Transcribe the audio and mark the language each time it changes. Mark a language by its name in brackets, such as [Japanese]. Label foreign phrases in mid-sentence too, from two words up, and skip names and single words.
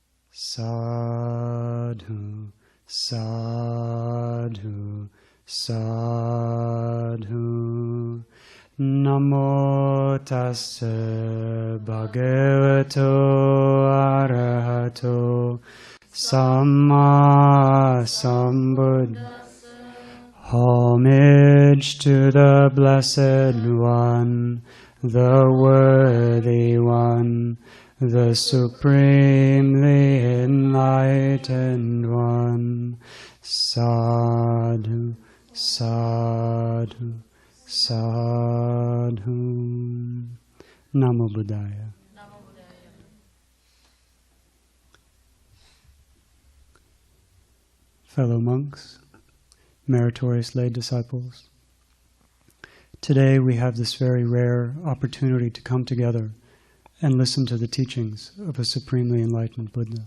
[Pali] Sadhu, sadhu, sadhu. Namo tassa bhagavato arahato samma sambuddhassa. [English] Homage to the Blessed One, the Worthy One, the Supremely Enlightened One. [Pali] Sadhu, sadhu, sadhu. Namo Buddhaya. [English] Fellow monks, meritorious lay disciples, today we have this very rare opportunity to come together and listen to the teachings of a supremely enlightened Buddha.